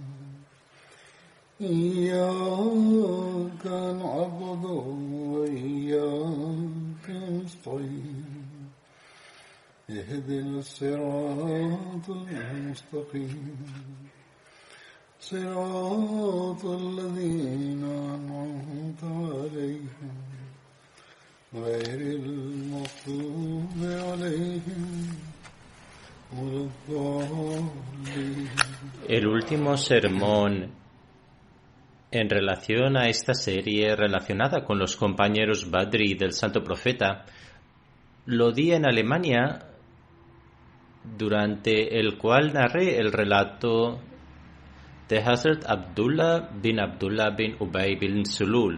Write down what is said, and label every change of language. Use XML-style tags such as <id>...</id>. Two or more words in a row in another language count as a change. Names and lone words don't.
<ar>إياك نعبد وإياك نستعين اهدنا الصراط المستقيم صراط الذين أنعمت عليهم غير المغضوب عليهم ولا الضالين.</ar> <es>El último sermón en relación a esta serie relacionada con los compañeros Badri del Santo Profeta lo di en Alemania, durante el cual narré el relato de Hazrat Abdullah bin Ubay bin Sulul.</es>